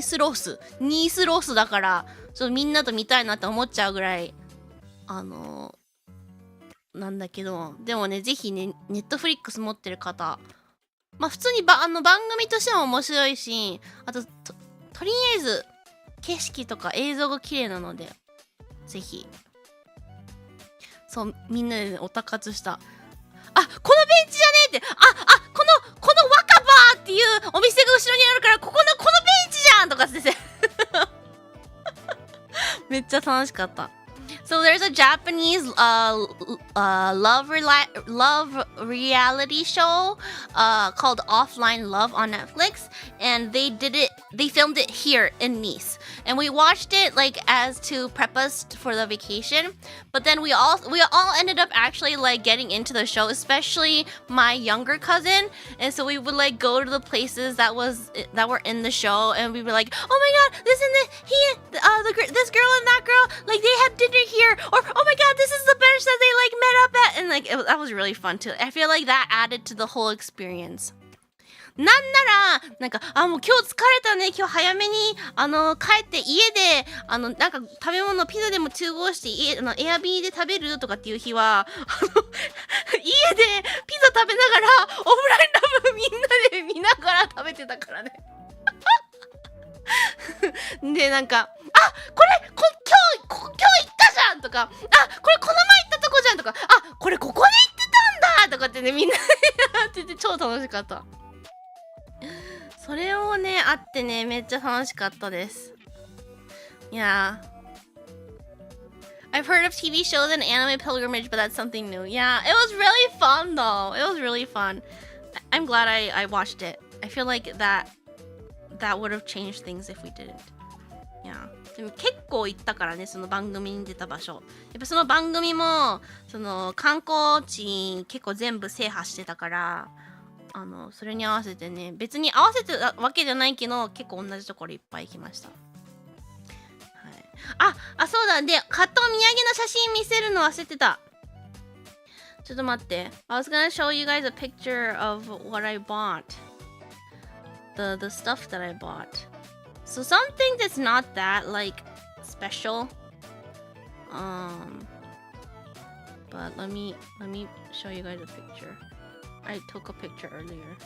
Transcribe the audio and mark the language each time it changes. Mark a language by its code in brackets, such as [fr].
[ja] スロスだから、ちょっとみんなと見たいなって思っちゃうぐらい、なんだけど、でもね、ぜひね、ネットフリックス持ってる方、普通に番組としても面白いし、あと、とりあえず、景色とか映像が綺麗なので、ぜひ。そう、みんなで、ね、おたかつした。このベンチじゃねえって、この若葉っていうお店が後ろにあるから、このベンチじゃんとかってて。めっちゃ楽しかった。 [en] So there's a Japanese love reality show called Offline Love on Netflix, and they filmed it here in Nice, and we watched it like as to prep us for the vacation. But then we all ended up actually like getting into the show, especially my younger cousin, and so we would like go to the places that were in the show, and we were like, oh my god, this girl and that girl, like they had dinner here, or oh my god, this is the bench that they like met up at, and like that was really fun too. I feel like that added to the whole experience. [ja] なんなら、なんか、もう今日疲れたね、今日早めに、帰って家で、なんか食べ物、ピザでも通合してエアビーで食べるとかっていう日は、家でピザ食べながら、オフラインラブみんなで見ながら食べてたからね。で、なんか、今日行ったじゃんとか、これこの前行ったとこじゃんとか、これここで行ってたんだとかってね、みんなでやってて超楽しかった。それをね、あってね、めっちゃ楽しかったです。 [en] Yeah. I've heard of TV shows and anime pilgrimage, but that's something new. Yeah, it was really fun though. It was really fun. I'm glad I watched it. I feel like that would have changed things if we didn't. Yeah. [ja] でも結構行ったからね、その番組に出た場所。やっぱその番組も、その観光地結構全部制覇してたから、それに合わせてね、別に合わせてたわけじゃないけど、結構同じところいっぱい行きました。はい、そうだ。で、買ったお土産の写真見せるの忘れてた。ちょっと待って。 [en] I was gonna show you guys a picture of what I bought. The stuff that I bought. So something that's not that like special. But let me show you guys a picture. I took a picture earlier.